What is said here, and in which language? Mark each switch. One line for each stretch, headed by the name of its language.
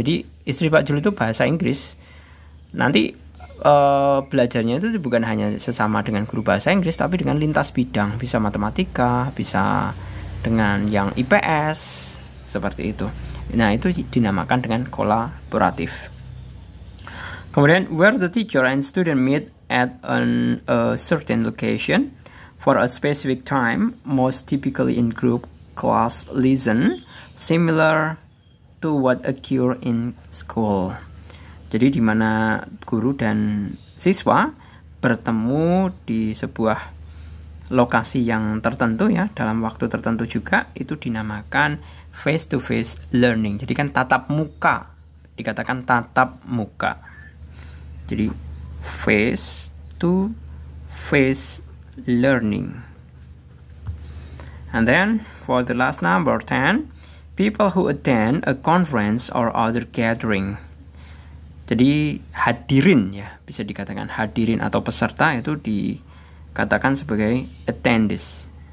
Indonesian: Jadi istri Pak Jul itu bahasa Inggris. Nanti belajarnya itu bukan hanya sesama dengan guru bahasa Inggris, tapi dengan lintas bidang, bisa matematika, bisa dengan yang IPS, seperti itu. Nah, itu dinamakan dengan kolaboratif. Kemudian,
English: where the teacher and student meet at a certain location for a specific time, most typically in group class lesson, similar to what occur in school.
Indonesian: Jadi di mana guru dan siswa bertemu di sebuah lokasi yang tertentu, ya, dalam waktu tertentu juga, itu dinamakan face to face learning. Jadi kan tatap muka, dikatakan tatap muka.
English: Jadi face to face learning. And then for the last number 10, people who attend a conference or other gathering.
Indonesian: Jadi hadirin, ya, bisa dikatakan hadirin atau peserta itu dikatakan sebagai attendees.